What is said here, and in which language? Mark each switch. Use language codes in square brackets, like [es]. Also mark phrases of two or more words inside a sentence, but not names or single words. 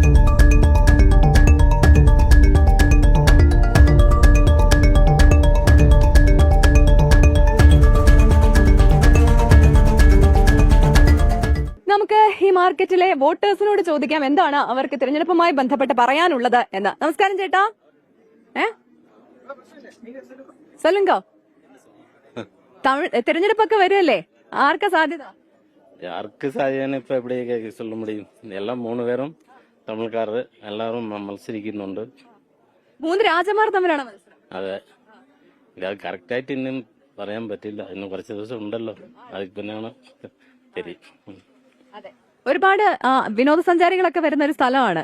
[ml] നമുക്ക് ഈ മാർക്കറ്റിലെ വോട്ടേഴ്സിനോട് ചോദിക്കാം എന്താണ് അവർക്ക് തിരഞ്ഞെടുപ്പുമായി ബന്ധപ്പെട്ട് പറയാനുള്ളത് എന്ന്. നമസ്കാരം ചേട്ടാ. சொல்லுங்க, തിരഞ്ഞെടുപ്പൊക്കെ വരുമല്ലേ, ആർക്കാ സാധ്യത? [ta] யாருக்கு சாதியான்னு இப்ப எப்படி சொல்ல முடியும்? எல்லாம் 3 பேரும் [ml] തമിഴ്ക്കാർ എല്ലാവരും മത്സരിക്കുന്നുണ്ട്. 3 രാജമാർ തമ്മിലാണ് മത്സരം. അതെ, ഇത് കറക്റ്റായിട്ട് ഇന്നും പറയാൻ പറ്റില്ല. ഇന്ന് കുറച്ച് ദിവസം ഉണ്ടല്ലോ, അതിൽ പിന്നെയാണ് தெரியும். ഒരുപാട് വിനോദസഞ്ചാരികളൊക്കെ വരുന്ന ഒരു സ്ഥലമാണ്.